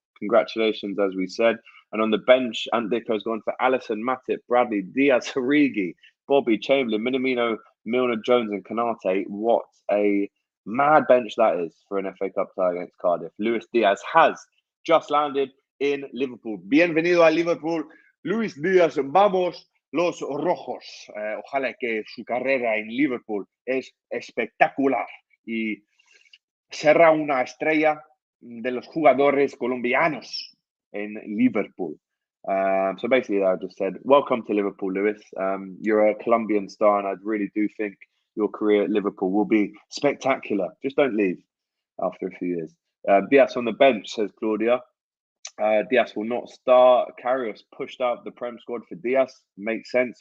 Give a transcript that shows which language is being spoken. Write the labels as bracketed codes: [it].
[en] Congratulations, as we said. And on the bench, Antiko's gone for Alisson, Matip, Bradley, Diaz, Origi, Bobby, Chamberlain, Minamino, Milner, Jones, and Konate. What a mad bench that is for an FA Cup tie against Cardiff. Luis Diaz has just landed in Liverpool. [es] Bienvenido a Liverpool, Luis Diaz. Vamos los rojos. Ojalá que su carrera en Liverpool es espectacular y será una estrella de los jugadores colombianos [en] in Liverpool. So basically, I just said, welcome to Liverpool, Lewis. You're a Colombian star, and I really do think your career at Liverpool will be spectacular. Just don't leave after a few years. Diaz on the bench, says Claudia. Diaz will not start. Karius pushed out the Prem squad for Diaz. Makes sense.